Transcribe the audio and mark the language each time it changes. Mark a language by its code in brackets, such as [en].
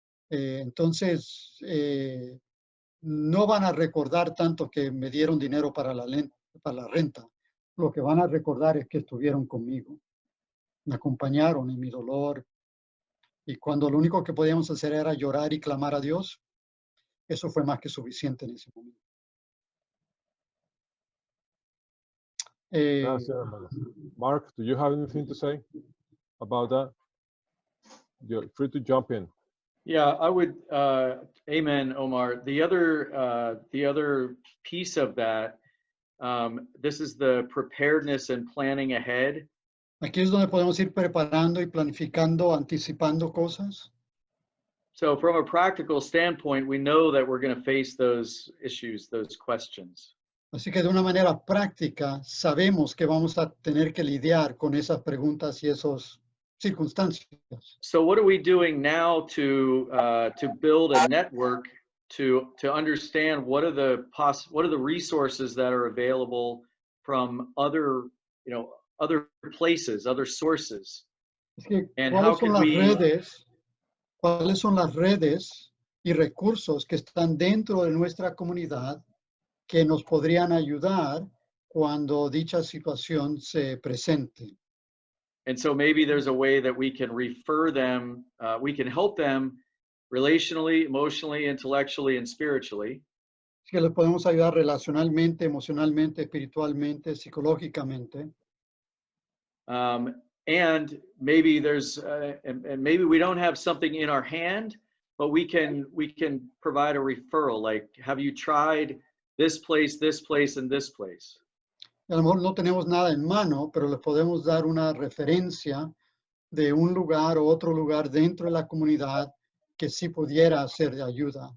[es] Entonces, no van a recordar tanto que me dieron dinero para la renta. Lo que van a recordar es que estuvieron conmigo, me acompañaron en mi dolor. Y cuando lo único que podíamos hacer era llorar y clamar a Dios, eso fue más que suficiente en ese momento. Gracias, hermano. [en] Mark, do you have anything to say about that? You're free to jump in. Yeah, I would. Amen, Omar. The other piece of that, this is the preparedness and planning ahead. [es] Aquí es donde podemos ir preparando y planificando, anticipando cosas. [en] So from a practical standpoint, we know that we're going to face those issues, those questions. [es] Así que de una manera práctica sabemos que vamos a tener que lidiar con esas preguntas y esas circunstancias. [en] So what are we doing now to build a network to understand what are the resources that are available from other places, other sources? [es] Es que, [en] And how can we [es] ¿cuáles son las redes y recursos que están dentro de nuestra comunidad que nos podrían ayudar cuando dicha situación se presente? [en] And so maybe there's a way that we can refer them, we can help them relationally, emotionally, intellectually, and spiritually. [es] Es que les podemos ayudar relacionalmente, emocionalmente, espiritualmente, psicológicamente. [en] And maybe there's, and maybe we don't have something in our hand, but we can provide a referral. Like, have you tried this place, and this place? [es] A lo mejor no tenemos nada en mano, pero les podemos dar una referencia de un lugar o otro lugar dentro de la comunidad que sí pudiera ser de ayuda.